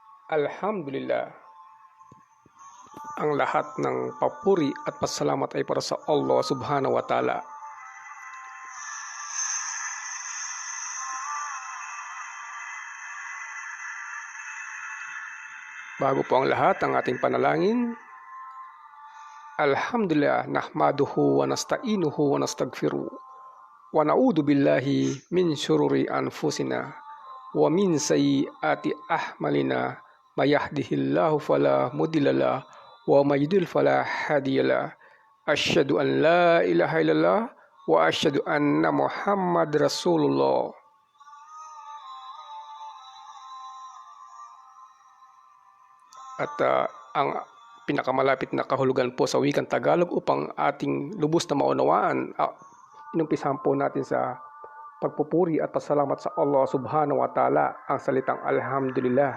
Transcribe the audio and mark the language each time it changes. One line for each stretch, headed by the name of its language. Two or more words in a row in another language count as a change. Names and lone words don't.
Filipino: Alhamdulillah, ang lahat ng papuri at pasalamat ay para sa Allah
Arabic: سبحانه وتعالى.
Filipino: Bago po ang lahat, ang ating panalangin.
Arabic: الحمد لله، نحمده ونستعينه ونستغفره. ونعوذ بالله من شرور أنفسنا ومن سيئات أعمالنا. من يهده الله فلا مضل له ومن يضلل فلا هادي له. أشهد أن لا إله إلا الله وأشهد أن محمدا رسول الله.
Filipino: At ang pinakamalapit na kahulugan po sa wikang Tagalog upang ating lubos na maunawaan, inumpisahan po natin sa pagpupuri at pasalamat sa Allah
Arabic: سبحانه وتعالى,
Filipino: ang salitang Alhamdulillah.